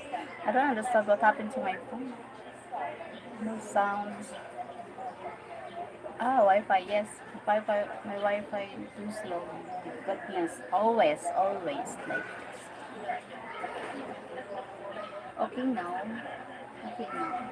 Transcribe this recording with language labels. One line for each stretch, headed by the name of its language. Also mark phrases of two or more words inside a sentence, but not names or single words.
English: I don't understand what happened to my phone. No sounds. Ah, Wi-Fi, yes. Wi-Fi, my Wi-Fi too slow. Goodness, always, always like this. Okay now. Okay now.